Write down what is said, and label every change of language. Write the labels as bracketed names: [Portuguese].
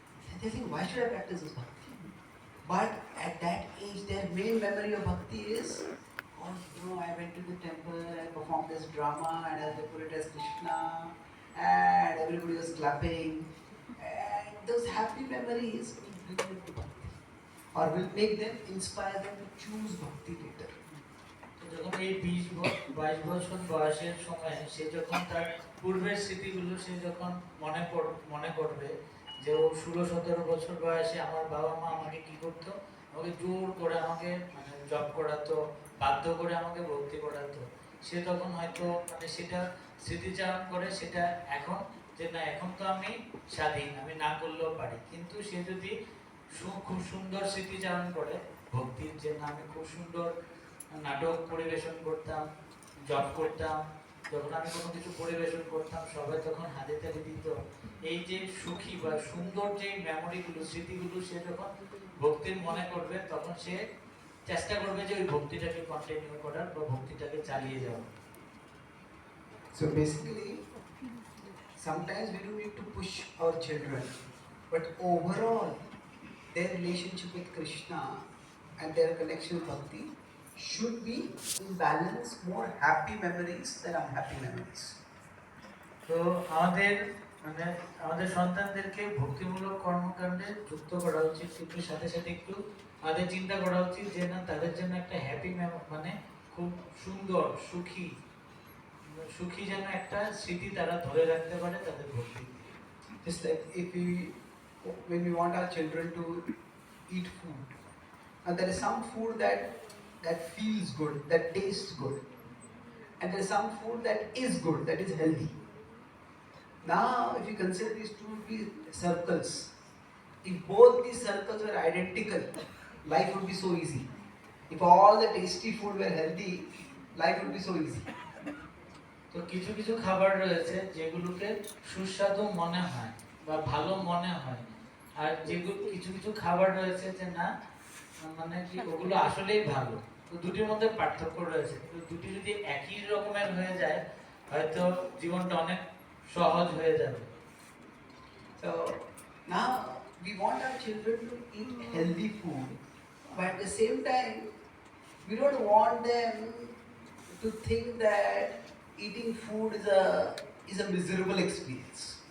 [English] And they think, why should I practice this bhakti? But at that age, their main memory of bhakti is, oh, I went to the temple, I performed this drama, and they put it as Krishna, and everybody was clapping. And those happy memories will bring them to bhakti, or will make them, inspire them to choose bhakti later. [Bangla] যখন এই 20-22 বছর বয়সের সময় সে যখন তার পূর্বের স্মৃতিগুলো সে যখন মনে করবে যে ও 16-17 বছর বয়সে আমার বাবা মা আমাকে কি করতো, আমাকে জোর করে আমাকে মানে জব করাতো, বাধ্য করে আমাকে ভক্তি করাতো, সে তখন হয়তো মানে সেটা স্মৃতিচারণ করে সেটা এখন যে না এখন তো আমি স্বাধীন, আমি না করলেও পারি। কিন্তু সে যদি খুব সুন্দর স্মৃতিচারণ করে ভক্তির, যে না আমি খুব সুন্দর নাটক পরিবেশন করতাম, জব করতাম, যখন আমি কোনো কিছু পরিবেশন করতাম সবাই তখন হাতে তালি দিত, এই যে সুখী বা সুন্দর যে মেমোরিগুলো, স্মৃতিগুলো সে যখন ভক্তির মনে করবে তখন সে চেষ্টা করবে যে ওই ভক্তিটাকে কন্টিনিউ করার বা ভক্তিটাকে চালিয়ে যাওয়ার। [English] So basically, sometimes we do need to push our children, but overall, their relationship with Krishna and their connection with Bhakti should be in balance, more happy memories than unhappy memories. [Bangla] তো আমাদের মানে আমাদের সন্তানদেরকে ভক্তিমূলক কর্মকাণ্ডে যুক্ত করা উচিত, কিন্তু সাথে সাথে একটু আমাদের চিন্তা করা উচিত যে না তাদের জন্য একটা হ্যাপি মানে খুব সুন্দর সুখী সুখী যেন একটা স্মৃতি তারা ধরে রাখতে পারে তাদের ভক্তি। [English] Just like when we want our children to eat food, and there is some food that feels good, that tastes good, and there is some food that is good, that is healthy. Now, if you consider these two to be circles, if both these circles were identical, life would be so easy. If all the tasty food were healthy, life would be so easy. [Bangla] তো কিছু কিছু খাবার রয়েছে যেগুলোকে সুস্বাদু মনে হয় বা ভালো মনে হয়, আর যেগুলো কিছু কিছু খাবার রয়েছে যে না মানে কি ওগুলো আসলেই ভালো। তো দুটির মধ্যে পার্থক্য রয়েছে, তো দুটি যদি একই রকমের হয়ে যায় হয়তো জীবনটা অনেক সহজ হয়ে যাবে। [English] So now we want our children to eat healthy food, but at the same time, we don't want them to think that eating food is a miserable experience.